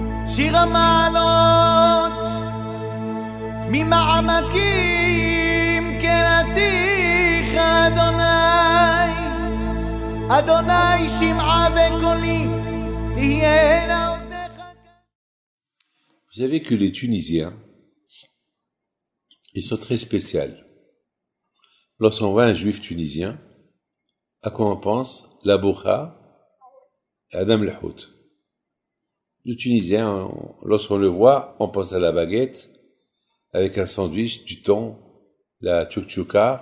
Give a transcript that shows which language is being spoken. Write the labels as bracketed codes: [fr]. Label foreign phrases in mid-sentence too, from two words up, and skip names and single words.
[he] שיר המעלות ממעמקים קראתיך אדוני, אדוני שמעה בקולי תהיינה אוזניך. [fr] Vous savez que les Tunisiens, ils sont très spéciaux. Lorsqu'on voit un juif tunisien, à quoi on pense? La bourra, [ar] آدم الحوت. [fr] Le Tunisien, lorsqu'on le voit, on pense à la baguette, avec un sandwich, du thon, la tchouk-tchouka.